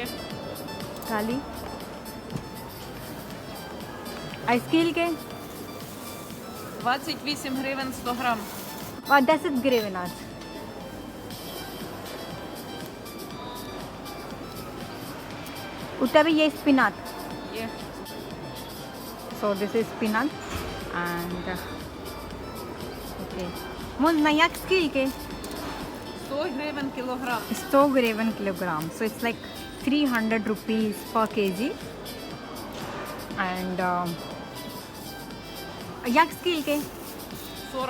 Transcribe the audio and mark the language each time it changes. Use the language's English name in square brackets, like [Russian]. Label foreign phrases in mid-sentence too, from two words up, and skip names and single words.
[Ukrainian] Далі. А скільки? 28 гривень 100 грам. 10 гривень. У тебе є спінат. Є [English] So this is spinach and okay. [Ukrainian] Можна як скільки? 100 гривень кілограм. 100 гривень kilogram. [English] So it's like 300 rupees per kg. [Ukrainian] And як скільки? 40.